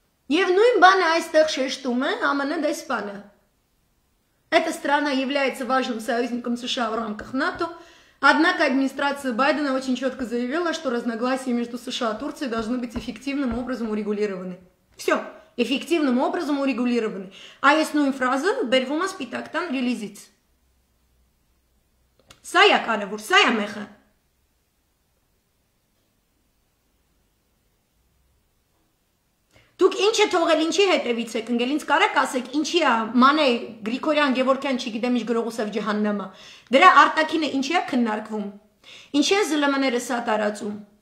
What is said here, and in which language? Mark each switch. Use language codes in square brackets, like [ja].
[hy] Եվ նույն բանը այստեղ շեշտում է ԱՄՆ դեսպանը։ [ru] Эта страна является важным союзником США в рамках НАТО, однако администрация Байдена очень четко заявила, что разногласия между США и Турцией должны быть эффективным образом урегулированы. Все, эффективным образом урегулированы. А есть [hy] нույն ֆրազը բերվում է Սպիտակ տան ռիլիզից։ Սա է կարևոր, սա է մեխը։ Դուք ինչ է թողել, ինչի հետևից եք ընկել, ինձ կարեք ասեք, ինչի է Մանե Գրիգորյան Գևորգյան, չգիտեմ ինչ գրողուսև ջհաննամը։ Դրա արտաքինը ինչի է քննարկվում։ Ինչի է ԶԼՄ-ները սա տարածում։